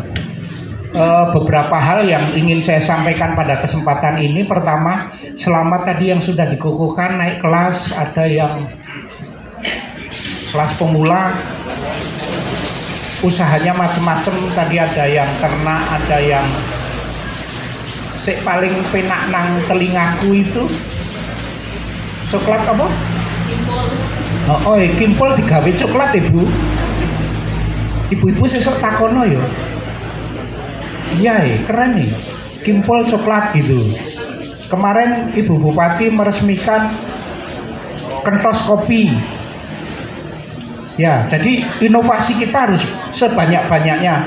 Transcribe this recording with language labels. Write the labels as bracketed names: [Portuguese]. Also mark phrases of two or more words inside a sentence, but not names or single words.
[Indonesian] Beberapa hal yang ingin saya sampaikan pada kesempatan ini. Pertama, selamat tadi yang sudah dikukuhkan naik kelas, ada yang kelas pemula, usahanya macam-macam. Tadi ada yang ternak, ada yang [Javanese] paling penak nang telingaku [Indonesian] itu coklat apa? [Javanese] Kimpul digawe coklat Ibu. Ibu-ibu sesuk takono ya. [Indonesian] Iya, keren nih. Kimpul coklat gitu. Kemarin Ibu Bupati meresmikan kentos kopi. Ya, jadi inovasi kita harus sebanyak-banyaknya.